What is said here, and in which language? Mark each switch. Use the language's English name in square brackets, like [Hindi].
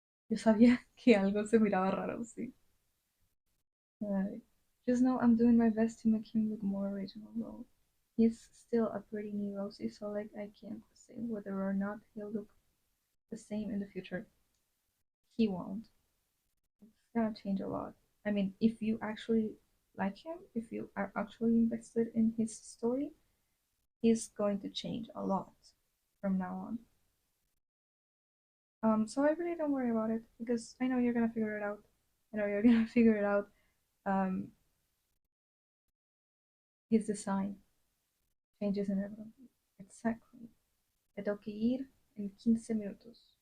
[Spanish] Yo sabía que algo se miraba raro, sí. [English] Uh, just know I'm doing my best to make him look more original, though. He's still a pretty new Rosie, so like I can't say whether or not he'll look the same in the future. He won't. It's gonna change a lot. I mean, if you actually like him, if you are actually invested in his story, he's going to change a lot from now on. So I really don't worry about it because I know you're gonna figure it out. I know you're gonna figure it out. Um, his design changes inevitable. Exactly. [Spanish] Me tengo que ir en 15 minutos.